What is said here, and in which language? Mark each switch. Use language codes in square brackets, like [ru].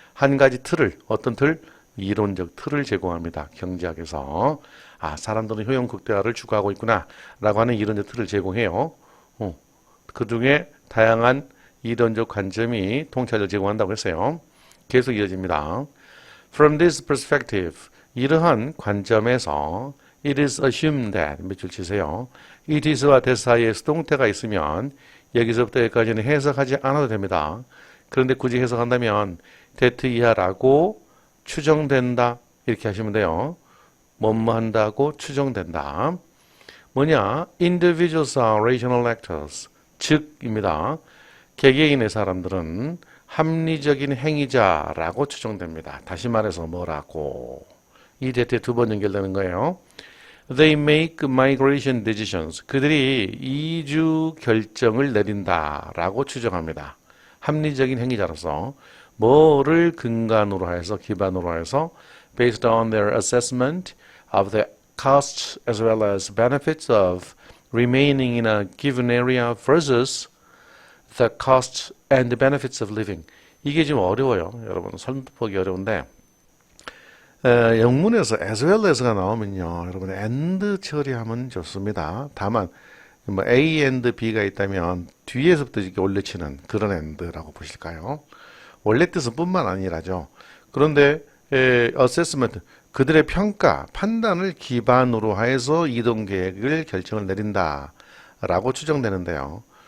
[ko] 한 가지 틀을 어떤 틀? 이론적 틀을 제공합니다. 경제학에서 사람들은 효용 극대화를 추구하고 있구나 라고 하는 이론적 틀을 제공해요. 그 중에 다양한 이론적 관점이 통찰력을 제공한다고 했어요. 계속 이어집니다. [en] From this perspective, [ko] 이러한 관점에서 [en] it is assumed that [ko] 몇 줄 치세요. it is와 that 사이에 수동태가 있으면 여기서부터 여기까지는 해석하지 않아도 됩니다. 그런데 굳이 해석한다면 that 이하라고 추정된다 이렇게 하시면 돼요. 뭐뭐 한다고 추정된다. 뭐냐? [en] Individuals are rational actors. [ko] 즉입니다. 개개인의 사람들은 합리적인 행위자라고 추정됩니다. 다시 말해서 뭐라고? 이 대퇴 두 번 연결되는 거예요. [en] They make migration decisions. [ko] 그들이 이주 결정을 내린다라고 추정합니다. 합리적인 행위자로서 뭐를 근간으로 해서 기반으로 해서 [en] based on their assessment of the costs as well as benefits of remaining in a given area versus the costs and the benefits of living. [ko] 이게 좀 어려워요. 여러분 설득하기 어려운데 영문에서 as well as가 나오면요. 여러분 and 처리하면 좋습니다. 다만 뭐 A and B가 있다면 뒤에서부터 이렇게 올려치는 그런 and라고 보실까요? 원래 뜻은 뿐만 아니라죠. 그런데 assessment 그들의 평가, 판단을 기반으로 해서 이동 계획을 결정을 내린다라고 추정되는데요.